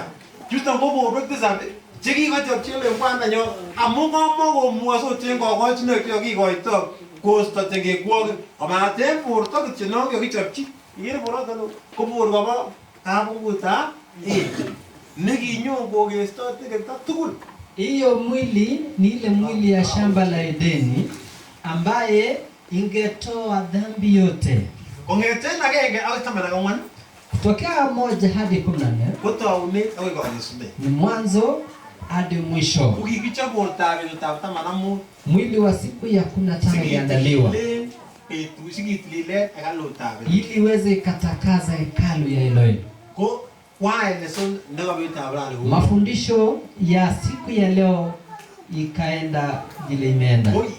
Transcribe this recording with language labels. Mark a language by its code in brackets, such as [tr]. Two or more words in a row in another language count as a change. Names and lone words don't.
[kln] Chuton ko borwek 7 chekikochopchi kwandanyo amu kamakomwosot en kokochinoik chekikoito kosto tengekwokik kobaten borto kityo non kokichopchi. Ikere boroto ko bor kobo kabungutab nekinyon kokesto tengekto tugul. [sw] Hiyo mwili ni ile mwili ya shamba la Edeni ambaye ingetoa dhambi yote. [kln] Kong'eten agenge akoi 14. [sw] Kutokea 1 hadi 14. [kln] Kotaunet akoi kanesunet. [sw] Ni mwanzo hadi mwisho. [kln] Ukikichop bortab betutab 15. [sw] Mwili wa siku ya 15 iliandaliwa. Ili iweze ikatakaza hekalu ya Elohim. Mafundisho ya siku ya leo ikaenda vile imeenda.